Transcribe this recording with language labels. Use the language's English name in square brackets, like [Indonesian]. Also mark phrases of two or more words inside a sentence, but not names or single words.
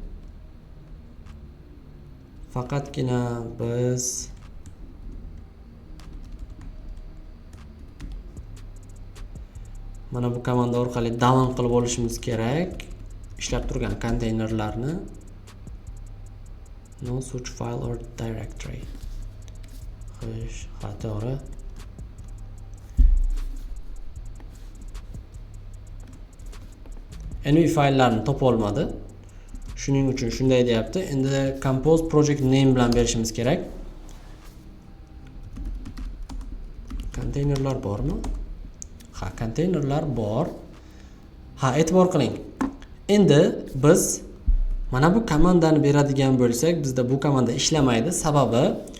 [Uzbek] Faqatgina biz mana bu komanda orqali down qilib olishimiz kerak ishlab turgan konteynerlarni. [English] No such file or directory. [Uzbek] Xo'sh, to'g'ri. env fayllarni topa olmadi. Shuning uchun shunday deyapti. Endi [English] compose project name [Uzbek] bilan berishimiz kerak. Konteynerlar bormi? Ha, konteynerlar bor. Ha, e'tibor qiling. Endi biz mana bu komandani beradigan bo'lsak, bizda bu komanda ishlamaydi.